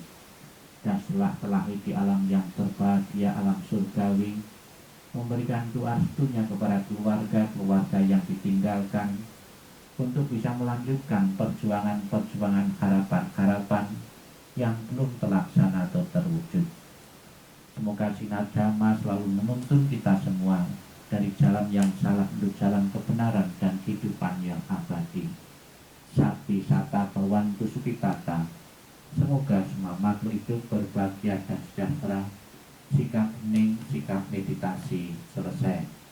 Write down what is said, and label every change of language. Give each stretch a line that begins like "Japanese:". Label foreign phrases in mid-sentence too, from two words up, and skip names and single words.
Indonesian: Dan setelah di alam yang berbahagia, alam surgawi, memberikan doa restunya kepada keluarga-keluarga yang ditinggalkan untuk bisa melanjutkan perjuangan-perjuangan harapan-harapan yang belum terlaksana atau terwujud. Semoga sinar Dhamma selalu menuntun kita semua dari jalan yang salah untuk jalan kebenaran dan kehidupan yang abadi.
Pali: Sapi sata bawantu sukitata.
Indonesian: Semoga semua makhluk hidup berbahagia dan sejahtera. Sikap hening, sikap meditasi selesai.